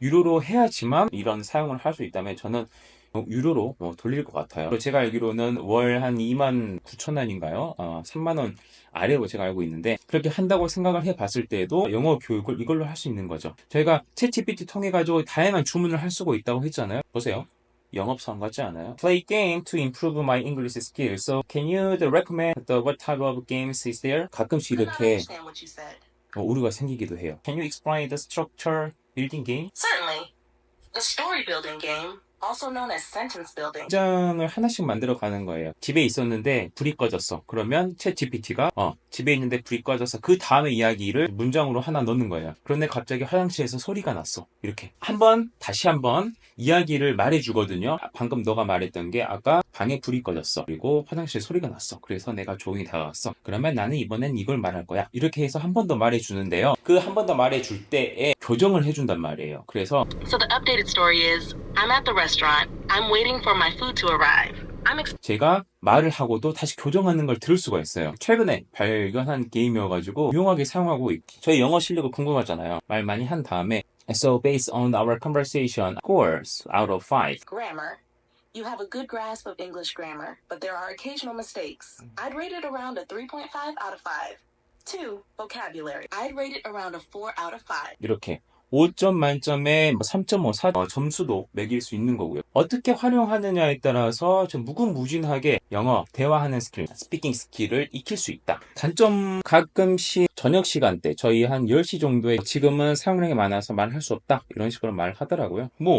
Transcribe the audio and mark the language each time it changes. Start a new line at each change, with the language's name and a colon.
Korean: 유료로 해야지만 이런 사용을 할 수 있다면 저는 유료로 돌릴 것 같아요. 제가 알기로는 월 한 29,000원인가요? 3만원 아래로 제가 알고 있는데, 그렇게 한다고 생각을 해봤을 때도 영어 교육을 이걸로 할 수 있는 거죠. 저희가 챗GPT 통해 가지고 다양한 주문을 할 수가 있다고 했잖아요. 보세요. 영업사원 같지 않아요?
English: Play game to improve my English skills. So can you recommend what type of games is there?
Korean: 가끔씩
English: Could not
Korean: 이렇게
English: understand what you said.
Korean: 오류가 생기기도 해요.
English: Can you explain the structure building game? Certainly. The story building game, also known as sentence building.
Korean: 문장을 하나씩 만들어 가는 거예요. 집에 있었는데 불이 꺼졌어. 그러면 챗GPT가 집에 있는데 불이 꺼져서 그 다음의 이야기를 문장으로 하나 넣는 거예요. 그런데 갑자기 화장실에서 소리가 났어. 이렇게 다시 한번 이야기를 말해주거든요. 방금 너가 말했던 게 아까 방에 불이 꺼졌어. 그리고 화장실에 소리가 났어. 그래서 내가 조용히 다가갔어. 그러면 나는 이번엔 이걸 말할 거야. 이렇게 해서 한 번 더 말해주는데요. 그 한 번 더 말해줄 때에 교정을 해준단 말이에요. 그래서
English: So the updated story is, I'm at the restaurant. I'm waiting for my food to arrive.
Korean: 제가 말을 하고도 다시 교정하는 걸 들을 수가 있어요. 최근에 발견한 게임이어가지고 유용하게 사용하고 있고 저희 영어 실력이 궁금하잖아요. 말 많이 한 다음에
English: So based on our conversation, scores out of 5. Grammar. You have a good grasp of English grammar, but there are occasional mistakes. I'd rate it around a 3.5 out of 5. 2. Vocabulary. I'd rate it around a 4 out of 5.
Korean: 이렇게 5점 만점에 3.5, 4 점수도 매길 수 있는 거고요. 어떻게 활용하느냐에 따라서 좀 무궁무진하게 영어 대화하는 스킬, 스피킹 스킬을 익힐 수 있다. 단점 가끔씩 저녁 시간대 저희 한 10시 정도에 지금은 사용량이 많아서 말할 수 없다 이런 식으로 말을 하더라고요.